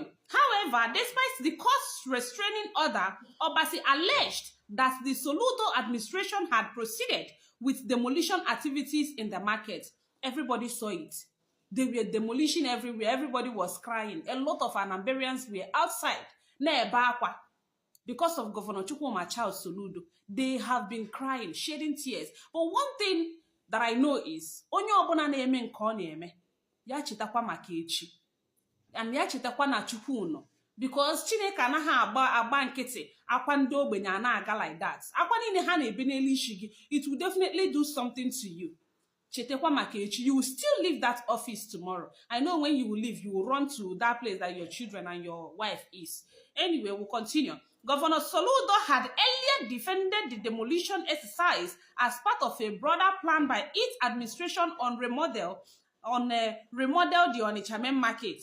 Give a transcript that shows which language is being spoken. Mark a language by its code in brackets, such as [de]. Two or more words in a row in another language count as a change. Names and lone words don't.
[en] However, despite the court's restraining order, Obasi alleged that the Soludo administration had proceeded with demolition activities in the market. Everybody saw it. They were demolishing everywhere. Everybody was crying. A lot of Anambarians were outside. Because of Governor Chukwuma Charles Soludo. They have been crying, shedding tears. But one thing that I know is, [ig] onye ọbụla na-eme nke ọ na-eme, ya chetakwa maka echi. And ya chetakwa na Chukwu nọ. Because Chineke anaghị agba nkịtị akwa ndị ogbenye ana-aga [en] like that. [ig] Akwa niile ha na-ebe n'elu isi gị, [en] it will definitely do something to you. [ig] Chetekwa maka echi. [en] You will still leave that office tomorrow. I know when you will leave, you will run to that place that your children and your wife is. Anyway, we'll continue. Governor Soludo had earlier defended the demolition exercise as part of a broader plan by its administration on remodel the Onitsha main market.